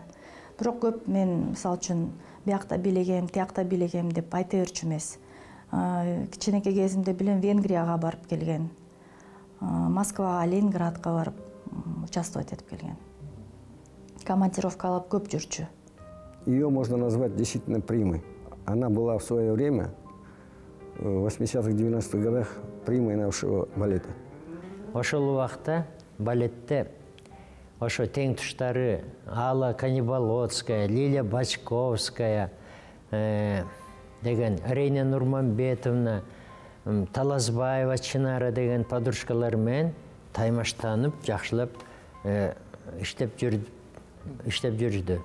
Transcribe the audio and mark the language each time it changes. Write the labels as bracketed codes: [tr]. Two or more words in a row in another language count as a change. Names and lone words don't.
[ky] Бирок көп мен мисалы үчүн биякта бийлегем, тиякта бийлегем деп айта берчү эмес. Кичинекей кезимде билем Венгрияга барып келген, Москвага, Ленинградка барып участвовать этип келген. Командировкалап көп жүрчү. [ru] Ее можно назвать действительно примой. Она была в свое время, в 80-х, 90-х годах, примой нашего балета. [ky] Ошол убакта балетте ошо тең туштары Алла Каниболоцкая, Лилия Бачковская деген, Рейна Нурманбетовна, Таласбаева Чинара деген подружкалар менен таймаштанып, жакшылап иштеп жүрдү.